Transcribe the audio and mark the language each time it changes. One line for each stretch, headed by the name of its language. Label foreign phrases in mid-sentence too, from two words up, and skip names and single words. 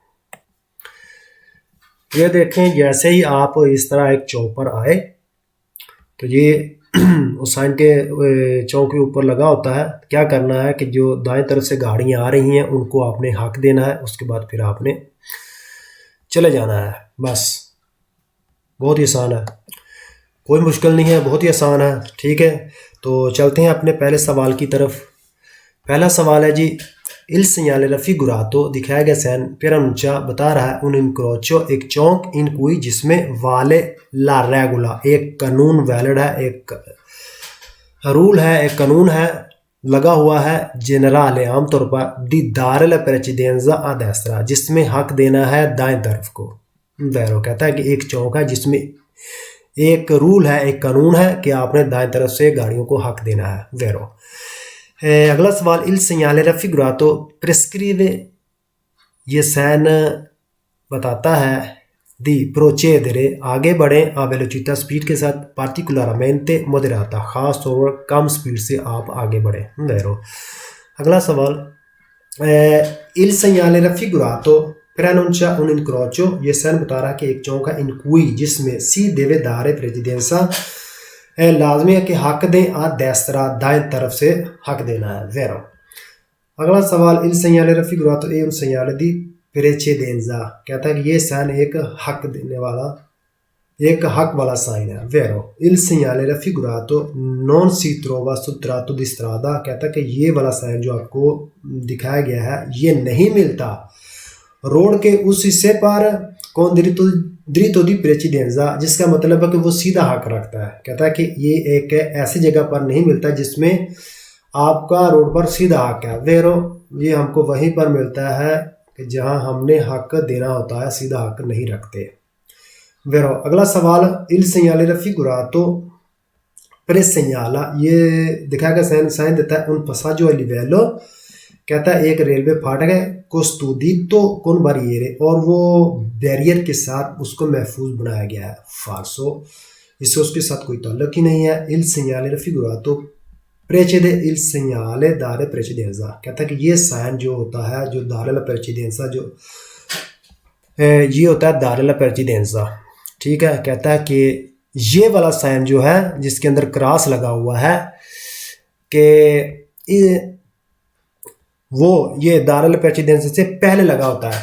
Urdu: یہ دیکھیں، جیسے ہی آپ اس طرح ایک چوک پر آئے تو یہ اس سائن کے چوک کے اوپر لگا ہوتا ہے، کیا کرنا ہے کہ جو دائیں طرف سے گاڑیاں آ رہی ہیں ان کو آپ نے حق دینا ہے، اس کے بعد پھر آپ نے چلے جانا ہے، بس. بہت ہی آسان ہے، کوئی مشکل نہیں ہے، بہت ہی آسان ہے، ٹھیک ہے. تو چلتے ہیں اپنے پہلے سوال کی طرف. پہلا سوال ہے جی,
Italian: il segnale raffigurato,
Urdu: دکھایا گیا سائن preannuncia بتا رہا ہے
Italian: un incrocio,
Urdu: ایک چوک,
Italian: in cui, जिसमें vale la regola,
Urdu: ایک قانون ویلڈ ہے، ایک رول ہے، ایک قانون ہے، لگا ہوا ہے، generale عام طور پر
Italian: di dare la precedenza a destra,
Urdu: جس میں حق دینا ہے دائیں طرف کو. ویرو کہتا ہے کہ ایک چوک ہے جس میں ایک رول ہے، ایک قانون ہے کہ آپ نے دائیں طرف سے گاڑیوں کو حق دینا ہے، ویرو. اگلا سوال,
Italian: il segnale raffigurato prescrive,
Urdu: یہ سائن بتاتا ہے
Italian: di procedere,
Urdu: آگے بڑھیں,
Italian: a velocità,
Urdu: سپیڈ کے ساتھ,
Italian: particolarmente moderata,
Urdu: خاص طور پر کم سپیڈ سے آپ آگے بڑھیں، ویرو. اگلا سوال,
Italian: il segnale raffigurato preannuncia un incrocio,
Urdu: یہ سائن بتا رہا ہے کہ ایک چوک ہے,
Italian: in cui, जिसमें si deve dare precedenza,
Urdu: لازمی ہے کہ حق دیں,
Italian: a destra,
Urdu: دائیں طرف سے حق دینا ہے، ویرو. اگلا سوال,
Italian: il segnale raffigurato è un segnale di precedenza,
Urdu: کہتا ہے کہ یہ سائن ایک حق دینے والا، ایک حق والا سائن ہے، ویرو.
Italian: il segnale raffigurato non si trova sul tratto di strada,
Urdu: کہتا ہے کہ یہ والا سائن جو آپ کو دکھایا گیا ہے یہ نہیں ملتا روڈ کے اس حصے پر,
Italian: con dritto di precedenza,
Urdu: جس کا مطلب ہے کہ وہ سیدھا حق رکھتا ہے. کہتا ہے کہ یہ ایک ایسی جگہ پر نہیں ملتا جس میں آپ کا روڈ پر سیدھا حق ہے، ویرو. یہ ہم کو وہیں پر ملتا ہے کہ جہاں ہم نے حق دینا ہوتا ہے، سیدھا حق نہیں رکھتے، ویرو. اگلا سوال,
Italian: il segnale raffigurato presegnala,
Urdu: یہ دکھائے گا سائن دیتا ہے
Italian: un passaggio a livello,
Urdu: کہتا ہے ایک ریلوے پھاٹک ہے,
Italian: custodito con barriere,
Urdu: اور وہ بیریئر کے ساتھ اس کو محفوظ بنایا گیا ہے، فالسو، اس سے اس کے ساتھ کوئی تعلق ہی نہیں ہے.
Italian: il segnale raffigurato precede il segnale dare precedenza,
Urdu: کہتا ہے کہ یہ سائن جو ہوتا ہے، جو
Italian: dare la precedenza,
Urdu: جو یہ ہوتا ہے
Italian: dare la precedenza,
Urdu: ٹھیک ہے. کہتا ہے کہ یہ والا سائن جو ہے جس کے اندر کراس لگا ہوا ہے کہ وہ یہ
Italian: dare la precedenza
Urdu: سے پہلے لگا ہوتا ہے.